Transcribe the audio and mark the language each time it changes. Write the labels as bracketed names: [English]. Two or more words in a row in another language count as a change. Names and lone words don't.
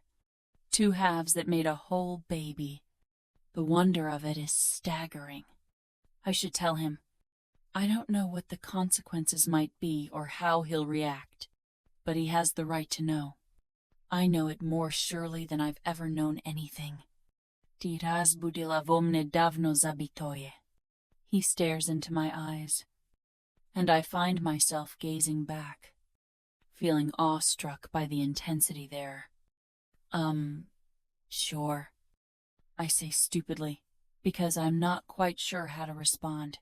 [English] Two halves that made a whole baby. The wonder of it is staggering. I should tell him. I don't know what the consequences might be or how he'll react, but he has the right to know. I know it more surely than I've ever known anything. [Russian] Ты раз будила во мне давно забытое. [English] He stares into my eyes, and I find myself gazing back, feeling awestruck by the intensity there. Sure, I say stupidly, because I'm not quite sure how to respond.